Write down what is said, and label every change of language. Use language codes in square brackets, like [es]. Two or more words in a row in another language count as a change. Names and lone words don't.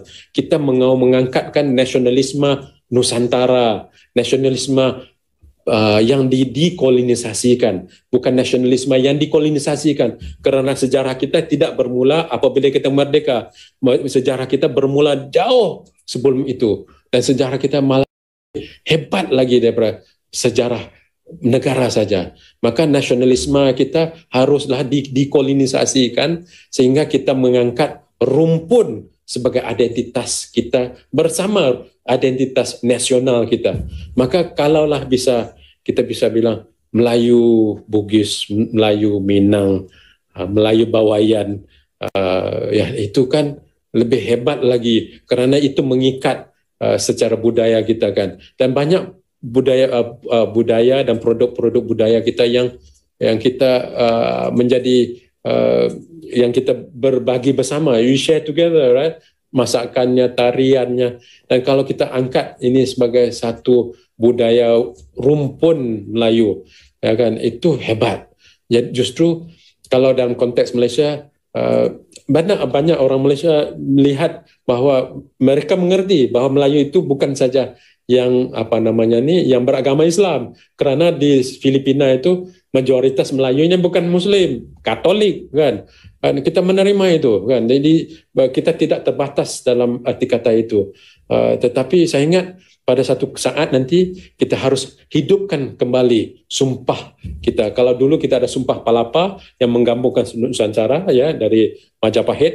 [ms] Kita mengangkatkan nasionalisme Nusantara, nasionalisme yang dikolonisasikan, bukan nasionalisme yang dikolonisasikan, kerana sejarah kita tidak bermula apabila kita merdeka. Sejarah kita bermula jauh sebelum itu, dan sejarah kita malah hebat lagi daripada sejarah negara saja. Maka nasionalisme kita haruslah dikolonisasikan sehingga kita mengangkat rumpun sebagai identitas kita bersama identitas nasional kita. Maka kalaulah kita bisa bilang Melayu Bugis, Melayu Minang, Melayu Bawayan, ya itu kan lebih hebat lagi kerana itu mengikat secara budaya kita kan. Dan banyak budaya dan produk-produk budaya kita yang kita menjadi yang kita berbagi bersama, [en] you share together, right? [ms] Masakannya, tariannya, dan kalau kita angkat ini sebagai satu budaya rumpun Melayu, ya kan, itu hebat. Ya, justru kalau dalam konteks Malaysia, banyak orang Malaysia melihat bahawa mereka mengerti bahawa Melayu itu bukan saja yang yang beragama Islam, kerana di Filipina itu majoritas Melayunya bukan Muslim, Katolik kan. Dan kita menerima itu kan. Jadi kita tidak terbatas dalam arti kata itu. Tetapi saya ingat pada satu saat nanti kita harus hidupkan kembali sumpah kita. Kalau dulu kita ada Sumpah Palapa yang menggabungkan Nusantara ya dari Majapahit.